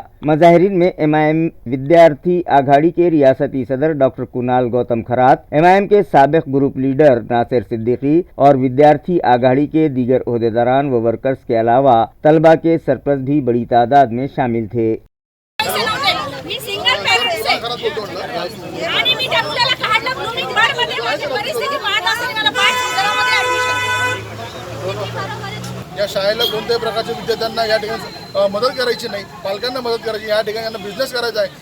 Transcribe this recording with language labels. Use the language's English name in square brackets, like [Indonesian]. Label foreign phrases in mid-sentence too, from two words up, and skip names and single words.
[Urdu] مظاہرین میں MIM ودیارتھی آگھاڑی کے ریاستی صدر ڈاکٹر کنال گوتم کھرات، MIM کے سابق گروپ لیڈر ناصر صدیقی اور ودیارتھی آگھاڑی کے دیگر عہدیداران و ورکرز کے علاوہ طلبہ کے سرپرست بھی بڑی تعداد میں شامل تھے۔ [Marathi] या शाळेला कोणत्याही प्रकारच्या विद्यार्थ्यांना या ठिकाणी मदत करायची नाही, पालकांना मदत करायची, या ठिकाणी यांना बिझनेस करायचा आहे।